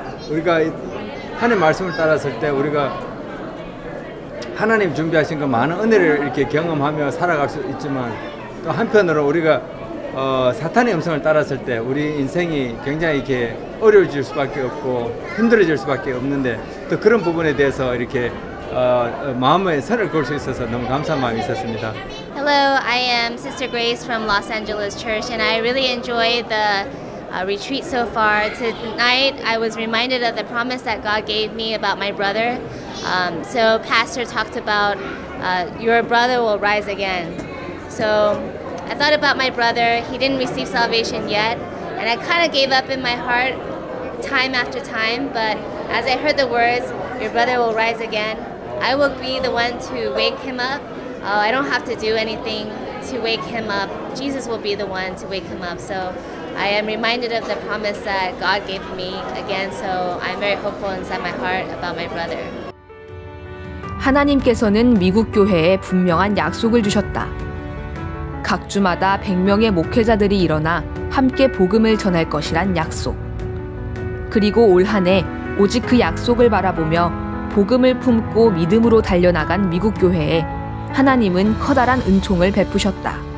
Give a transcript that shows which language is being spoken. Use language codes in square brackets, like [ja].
[ko] 우리가 하나님의 말씀을 따랐을 때 우리가 하나님 준비하신 그 많은 은혜를 이렇게 경험하며 살아갈 수 있지만, 또 한편으로 우리가 사탄의 음성을 따랐을 때 우리 인생이 굉장히 이렇게 어려워질 수밖에 없고 힘들어질 수밖에 없는데, 또 그런 부분에 대해서 이렇게 마음의 선을 그을 수 있어서 너무 감사한 마음이 있었습니다. [en] Hello, I am Sister Grace from Los Angeles Church, and I really enjoyed the retreat so far. Tonight, I was reminded of the promise that God gave me about my brother. So Pastor talked about your brother will rise again. So I thought about my brother. He didn't receive salvation yet, and I kind of gave up in my heart time after time. But as I heard the words, your brother will rise again, I will be the one to wake him up. I don't have to do anything to wake him up. Jesus will be the one to wake him up. So I am reminded of the promise that God gave me again. So I'm very hopeful inside my heart about my brother. [ko] 하나님께서는 미국 교회에 분명한 약속을 주셨다. 각 주마다 100명의 목회자들이 일어나 함께 복음을 전할 것이란 약속. 그리고 올 한 해 오직 그 약속을 바라보며 복음을 품고 믿음으로 달려나간 미국 교회에 하나님은 커다란 은총을 베푸셨다.